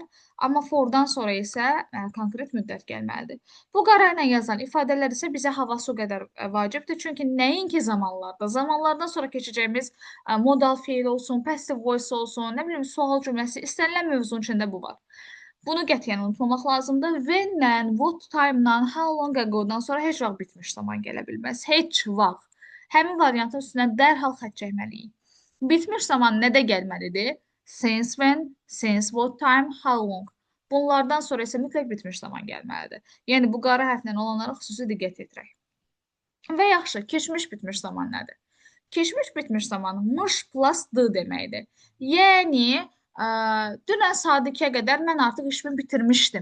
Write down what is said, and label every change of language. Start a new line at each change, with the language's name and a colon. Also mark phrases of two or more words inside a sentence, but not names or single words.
Azerbaijani: Amma fordan sonra isə konkret müddət gəlməlidir. Bu qara ilə yazılan ifadələr isə bizə havası o qədər vacibdir. Çünki nəinki zamanlardan sonra keçəcəyimiz modal feil olsun,
English: passive voice
Azerbaijani: olsun, nə bilim, sual cümləsi, istənilən mövzunun içində bu var. Bunu qətiyyən unutmamaq lazımdır. When-lə,
English: what time-la, how long ago-dan
Azerbaijani: sonra heç vaxt bitmiş zaman gələ bilməz. Heç vaxt. Həmin variantın üstünə dərhal xətt çəkməliyik. Bitmiş zaman nədə gəlməlidir?
English: Since when, since what time, how long.
Azerbaijani: Bunlardan sonra isə mütləq bitmiş zaman gəlməlidir. Yəni, bu qara hərflə olanlara xüsusi diqqət yetirək. Və yaxşı, keçmiş bitmiş zaman nədir? Keçmiş bitmiş zaman mış plus d deməkdir. Yəni, dünən saat 2-yə qədər mən artıq işimi bitirmişdim.